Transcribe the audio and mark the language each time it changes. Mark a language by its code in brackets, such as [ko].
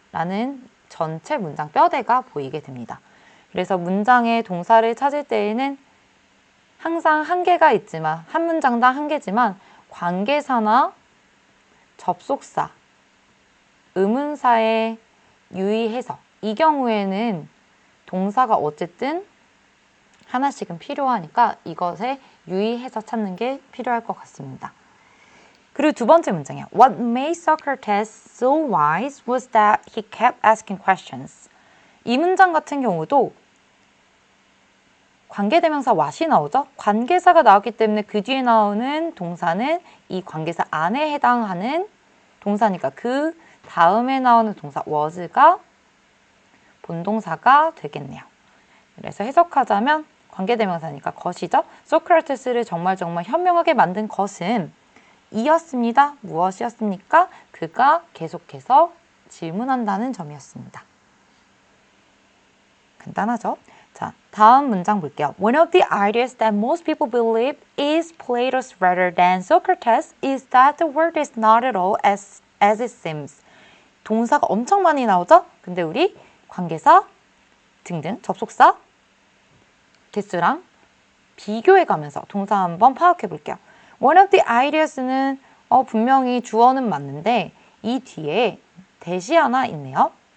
[ko] 라는 전체 문장 뼈대가 보이게 됩니다. 그래서 문장의 동사를 찾을 때에는 항상 한계가 있지만 한 문장당 한계지만 관계사나 접속사, 의문사에 유의해서 이 경우에는 동사가 어쨌든 하나씩은 필요하니까 이것에 유의해서 찾는 게 필요할 것 같습니다. 그리고 두 번째 문장이에요. [en] What made Socrates so wise was that he kept asking questions. [ko] 이 문장 같은 경우도 관계대명사 what이 나오죠? 관계사가 나왔기 때문에 그 뒤에 나오는 동사는 이 관계사 안에 해당하는 동사니까 그 다음에 나오는 동사 was가 본동사가 되겠네요. 그래서 해석하자면 관계대명사니까 것이죠. 소크라테스를 정말 현명하게 만든 것은 이었습니다. 무엇이었습니까? 그가 계속해서 질문한다는 점이었습니다. 간단하죠? 자, 다음 문장 볼게요. [en] One of the ideas that most people believe is Plato's rather than Socrates is that the world is not at all as it seems. [ko] 동사가 엄청 많이 나오죠? 근데 우리 관계사 등등 접속사 개수랑 비교해가면서 동사 한번 파악해 볼게요. One of the ideas는 분명히 주어는 맞는데 이 뒤에 대시 하나 있네요.